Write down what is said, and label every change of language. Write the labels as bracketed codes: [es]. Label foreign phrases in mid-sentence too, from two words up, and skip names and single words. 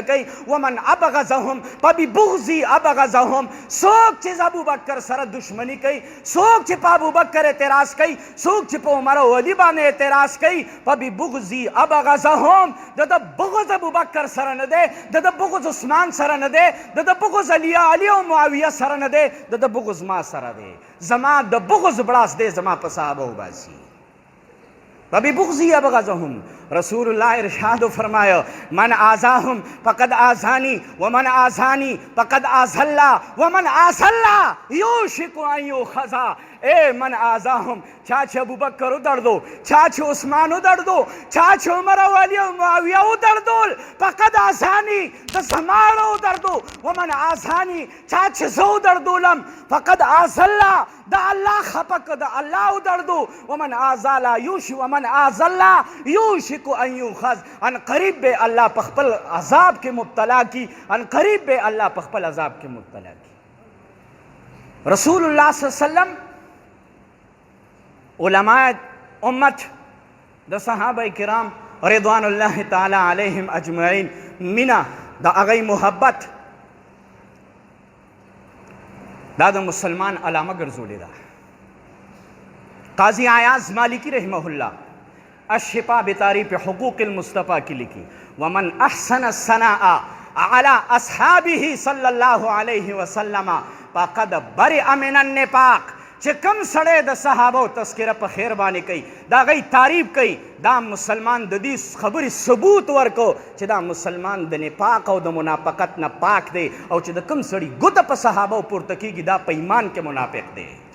[ps] کوي [ar] ومن ابغضهم فببغضي ابغضهم [ps] څوک چې ابوبکر سره دشمني کوي څوک چې په ابوبکر اعتراض کوي څوک چې په عمر او علي باندې اعتراض کوي [ar] فببغضي ابغضهم [ps] د ده بغض ابوبکر سره نه دی د ده بغض عثمان سره نه دی د ده بغض علي او معاویه سره نه دی د ده بغض ما سره دی زما د بغض بړاس دی زما په صحابه وباسي [ar] فببغضي ابغضهم رسول الله [ur] ارشاد فرمایا [ar] من آذاهم فقد آذانی ومن آذانی فقد آذى الله ومن آذى الله یوشک ان یؤخذ اے من آذاهم [ps] چا چې ابوبکر ودردو چا چې عثمان ودردو چا چې عمر او علي او معاویه ودردول [ar] فقد آذانی [ps] د زماړه ودردو [ar] ومن آذانی [ps] چا چې زه ودردولم [ar] فقد آذى الله [ps] د الله خپه د الله ودردو [ar] ومن آذى الله یوشک ومن آذى الله یوشک ان یؤخذ [ps] ان قریب به الله په خپل عذاب کې مبتلا کی ان قریب به الله په خپل عذاب کې مبتلا کی رسول الله [ar] صلی الله علیه وسلم [ps] علماء امت د صحابه کرام [ar] رضوان الله تعالی علیهم اجمعین [ps] مینا د هغوی محبت دا د مسلمان علامه ګرځولې ده. [ar] قاضی عیاض مالکی رحمه الله الشفا بتعریف حقوق المصطفیٰ [ur] کی لکھی [ar] ومن احسن الثناء على اصحابه صلی اللہ علیہ وسلم فقد برئ من النفاق. [ps] چې کم سړی د صحابو تذکره په خیر باندې کوي، دا غي تعریف کوي، دا مسلمان د دې خبرې ثبوت ورکو چې دا مسلمان د نفاق او د منافقت نه پاک دی، او چې د کم سړی ګوته په صحابو پورته کیږي دا په ایمان کې منافق دی.